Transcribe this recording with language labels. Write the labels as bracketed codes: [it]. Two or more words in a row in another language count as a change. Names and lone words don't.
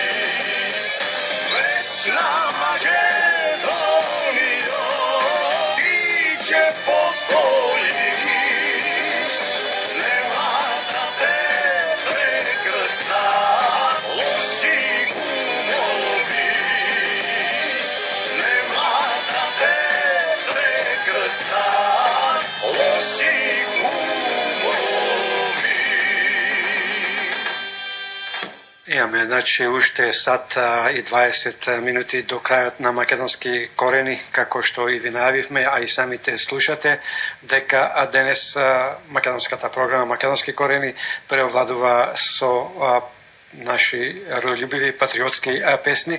[mk] Večna Makedonijo, ti će postojiš, nema da te prekrsta loši umovi, nema da te prekrsta loši umovi. Имаме, значи, уште сат и 20 минути до крајот на Македонски корени, како што и ви најавивме, а и самите слушате, дека денес македонската програма Македонски корени преовладува со наши родолюбиви патриотски песни.